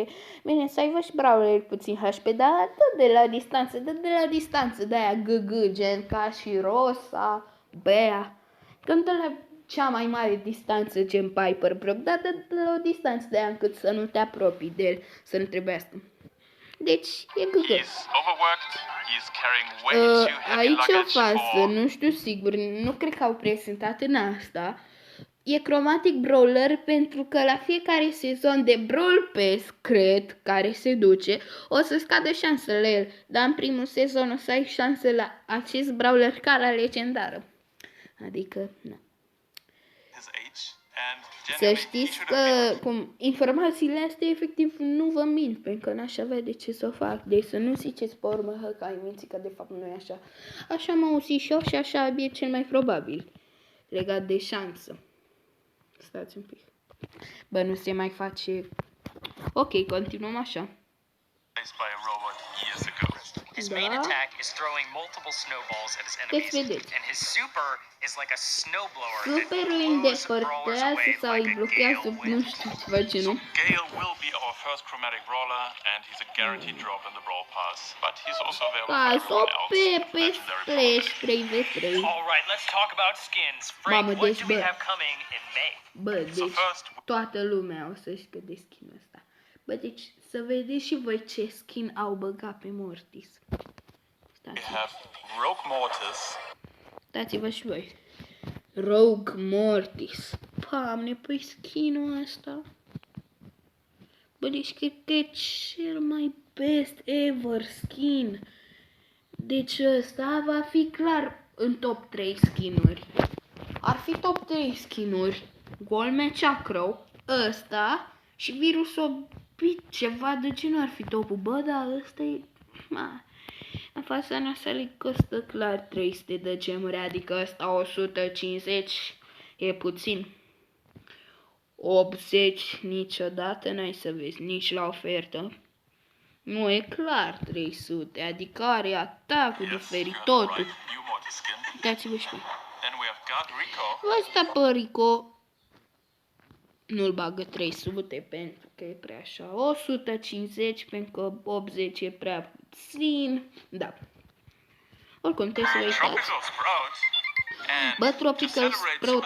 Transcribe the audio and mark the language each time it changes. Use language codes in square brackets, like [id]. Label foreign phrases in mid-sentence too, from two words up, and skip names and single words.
[ro] Bine, să aibă și brawler puțin HP, dar dă de la distanță, de-aia GG, gen ca și Rosa, Bea. Când dă la cea mai mare distanță, gen Piper Brock, dar dă de la o distanță de-aia încât să nu te apropii de el, să nu trebuiască. Deci, e GG. [en] He's overworked, he's carrying way too heavy [ro] Aici în [en] luggage [ro] față, [en] for... [ro] nu știu sigur, nu cred că au prezentat în asta, e Chromatic Brawler pentru că la fiecare sezon de Brawl Pass, cred, care se duce, o să scadă șansele el, dar în primul sezon o să ai șanse la acest Brawler ca la legendară. Adică, nu. [en] his age, and [ro] Să [en] genuinely he [ro] știți [en] should [ro] că [en] have been... [ro] cum, informațiile astea efectiv nu vă mint, pentru că n-aș avea de ce să o fac. Deci să nu ziceți pe urmă că ai mințit, că de fapt nu e așa. Așa am auzit și eu și așa e cel mai probabil legat de șansă. Stați un pic. Bă, nu se mai face... Ok, continuăm așa. [en] Replaced by a robot years ago. His main [ro] Da. [en] attack is throwing multiple snowballs at his [ro] Deci [en] enemies, [ro] vedeți. [en] and his super is like a snowblower [ro] Superul îi îndepărtează sau îi blochează, nu știu ceva genul. [en] Gale will be our first chromatic brawler, and he's a guaranteed drop in the Brawl Pass. But he's also available for [ro] Pas-o [en] everyone else. [ro] pe [en] Legendary Splash 3v3. All right, let's talk about skins. Frank, [ro] Mamă, [en] what [ro] deci, [en] do we [ro] bă. [en] have coming in May? [ro] Bă, deci [en] first- [ro] toată lumea o să știe de skin-ul ăsta. Bă, deci să vedeți și voi ce skin au băgat pe Mortis. [en] We [ro] Stați, [en] have Rogue Mortis, [ro] stați-vă și voi. Rogue Mortis. Doamne, păi skin-ul ăsta. Bă, deci cred că e cel mai [en] best ever [ro] skin. Deci ăsta va fi clar în top 3 skinuri. Ar fi top 3 skinuri. Golme Chakro, ăsta și virusul ceva de genul ar fi topul. Bă, da, ăsta e... Ma. În fața noastră îi costă clar 300 de gemuri, adică ăsta 150 e puțin. 80 niciodată n-ai să vezi, nici la ofertă. Nu, e clar 300, adică are atacul diferit, [en] you're [ro] totul. [en] right, new Mortis skin. [ro] Dați-vă și voi. [en] Then we have got Rico. [ro] Ăsta pe Rico nu-l bagă 300 pentru că e prea așa. 150 pentru că 80 e prea puțin. Da. Oricum, trebuie să vă uitați. [en] Tropical Sprout. And [ro] Bă, [en] to Tropical celebrate Sprout